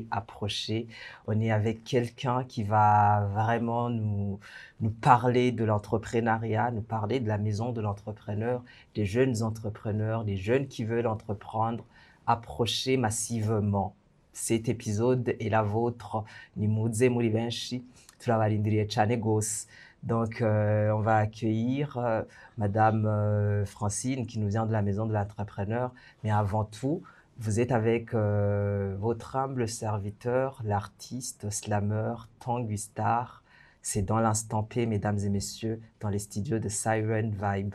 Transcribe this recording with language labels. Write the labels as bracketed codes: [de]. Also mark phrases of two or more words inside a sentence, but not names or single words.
[fr] On est avec quelqu'un qui va vraiment nous parler de l'entrepreneuriat, nous parler de la maison de l'entrepreneur, des jeunes entrepreneurs, des jeunes qui veulent entreprendre. Approchez massivement. Cet épisode est la vôtre. [rn] Nimuze muri benshi, turabarindiriye cyane gose. [fr] Donc, on va accueillir Madame Francine qui nous vient de la maison de l'entrepreneur. Mais avant tout, vous êtes avec votre humble serviteur, l'artiste, slammer, Tangustar. C'est dans l'Instant P, mesdames et messieurs, dans les studios de Siren Vibe.